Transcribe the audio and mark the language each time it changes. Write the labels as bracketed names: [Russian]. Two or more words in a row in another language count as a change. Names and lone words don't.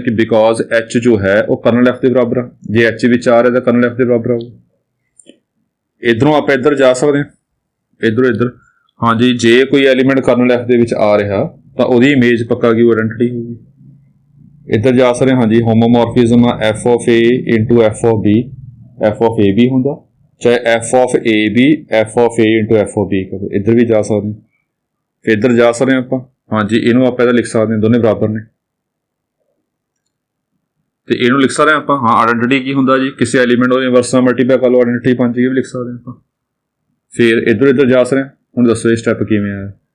[Punjabi] ਕਿ ਬਿਕੋਜ਼ h ਜੋ ਹੈ ਉਹ [English] kernel F [Punjabi] ਦੇ ਬਰਾਬਰ ਆ। ਜੇ h ਵਿੱਚ ਆ ਰਿਹਾ ਤਾਂ [English] kernel F [Punjabi] ਦੇ ਬਰਾਬਰ ਆਊਗਾ। ਇੱਧਰੋਂ ਆਪਾਂ ਇੱਧਰ ਜਾ ਸਕਦੇ ਹਾਂ, ਇੱਧਰ ਹਾਂਜੀ। ਜੇ ਕੋਈ ਐਲੀਮੈਂਟ [English] kernel F [Punjabi] ਦੇ ਵਿੱਚ ਆ ਰਿਹਾ ਤਾਂ ਉਹਦੀ ਇਮੇਜ ਪੱਕਾ ਕੀ ਆਇਡੈਂਟਿਟੀ ਹੋਊਗੀ। ਇੱਧਰ ਜਾ ਸਕਦੇ ਹਾਂ, ਹਾਂਜੀ। ਹੋਮੋਮੋਰਫਿਜ਼ਮ ਆ [English] f of a into f of b, f of a b [Punjabi] ਹੁੰਦਾ, ਚਾਹੇ [English] f of a b f of a into f of b ਕਰੋ। [Punjabi] ਇੱਧਰ ਵੀ ਜਾ ਸਕਦੇ ਹਾਂ, ਫਿਰ ਇੱਧਰ ਜਾ ਸਕਦੇ ਹਾਂ ਆਪਾਂ, ਹਾਂਜੀ। ਇਹਨੂੰ ਆਪਾਂ ਇਹਦਾ ਲਿਖ ਸਕਦੇ ਹਾਂ, ਦੋਨੇ ਬਰਾਬਰ ਨੇ। ਤੇ ਇਹਨੂੰ ਲਿਖ ਸਕਦੇ ਹਾਂ ਆਪਾਂ, ਹਾਂ। ਆਇਡੈਂਟਿਟੀ ਕੀ ਹੁੰਦਾ ਜੀ? ਕਿਸੇ ਐਲੀਮੈਂਟ ਨੂੰ ਇਨਵਰਸ ਨਾਲ ਮਲਟੀਪਲਾਈ ਕਰ ਲਓ, ਆਇਡੈਂਟਿਟੀ ਬਣ ਜਾਏਗੀ, ਵੀ ਲਿਖ ਸਕਦੇ ਹਾਂ ਆਪਾਂ। ਫਿਰ ਇੱਧਰ ਜਾ ਸਕਦੇ ਹਾਂ। ਹੁਣ ਦੱਸੋ ਇਹ ਸਟੈਪ ਕਿਵੇਂ ਆਇਆ?